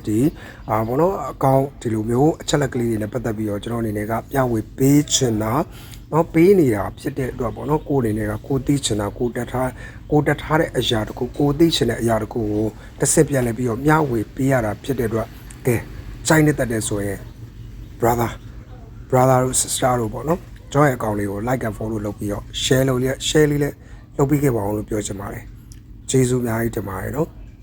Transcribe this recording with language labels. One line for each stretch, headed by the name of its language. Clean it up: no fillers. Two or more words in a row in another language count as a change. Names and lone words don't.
Burmese: ဒီဘောနော်အကောင့်ဒီလိုမျိုးအချက်လက်ကလေးတွေနဲ့ပတ်သက်ပြီးတော့ကျွန်တော်အနေနဲ့ကပြဝေပေးချင်တာနော်ပေးနေတာဖြစ်တဲ့အတွက်ပေါ့နော်ကိုယ်အနေနဲ့ကကိုသိချင်တာကိုတက်ထားတဲ့အရာတခုကိုသိချင်တဲ့အရာတခုကိုတစ်ဆက်ပြန်လဲပြီးတော့မျှဝေပေးရတာဖြစ်တဲ့အတွက်ကဲချိုင်းနေတဲ့ဆိုရင် brother တို့ sister တို့ပေါ့နော်ကျွန်တော်ရဲ့အကောင့်လေးကို
English: like and follow
Burmese: လုပ်ပြီးတော့ share လေးလည်းလုပ်ပြီးခဲ့ပါအောင်လို့ပြောချင်ပါတယ်ကျေးဇူးအများကြီးတင်ပါတယ်နော်